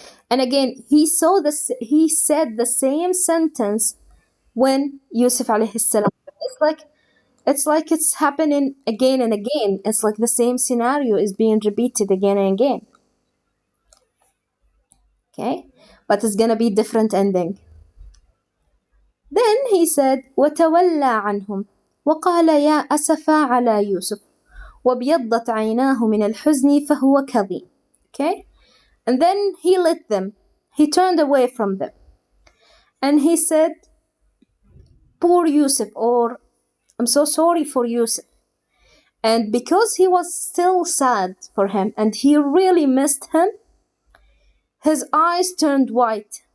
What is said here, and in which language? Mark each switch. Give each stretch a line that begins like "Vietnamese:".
English: And again, he said the same sentence when Yusuf alayhi salam. It's like it's happening again and again. It's like the same scenario is being repeated again and again. Okay? But it's gonna be different ending. Then he said,
Arabic: وَتَوَلَّى عَنْهُمْ وَقَالَ يَا أَسَفَا عَلَى يُوسُف وَابْيَضَّتْ عَيْنَاهُ مِنَ الْحُزْنِ فَهُوَ كَظِيمٌ.
English: Okay? And then he let them. He turned away from them. and he said, poor Yusuf, or I'm so sorry for Yusuf. And because he was still sad for him and he really missed him, his eyes turned white.